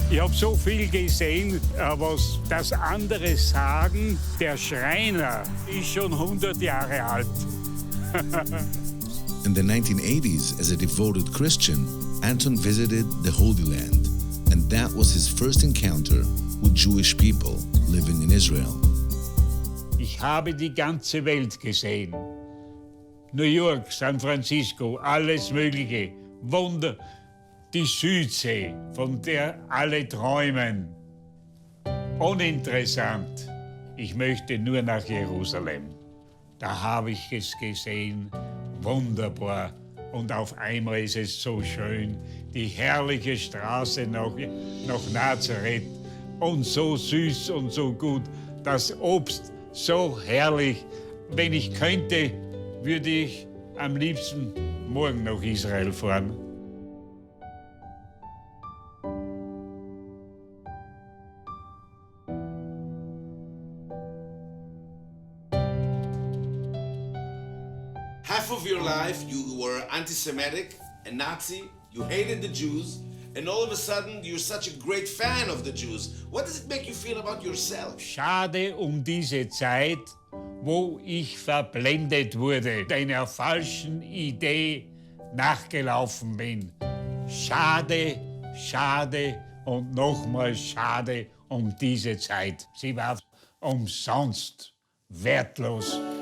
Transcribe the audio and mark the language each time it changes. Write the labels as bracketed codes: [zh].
[de] Ich habe so viel gesehen, was das andere sagen, der Schreiner ist schon 100 Jahre alt. [en] In the 1980s, as a devoted Christian, Anton visited the Holy Land, and that was his first encounter with Jewish people living in Israel. [de] Ich habe die ganze Welt gesehen. New York, San Francisco, alles Mögliche. Wunder. Die Südsee, von der alle träumen. Uninteressant. Ich möchte nur nach Jerusalem. Da habe ich es gesehen. Wunderbar. Und auf einmal ist es so schön. Die herrliche Straße nach Nazareth. Und so süß und so gut. Das Obst so herrlich. Wenn ich könnte, würde ich am liebsten morgen nach Israel fahren. [en] Half of your life you were anti-Semitic and Nazi, you hated the Jews, and all of a sudden you're such a great fan of the Jews. What does it make you feel about yourself? [de] Schade diese Zeit, wo ich verblendet wurde, einer falschen Idee nachgelaufen bin. Schade, schade und nochmal schade diese Zeit. Sie war umsonst wertlos.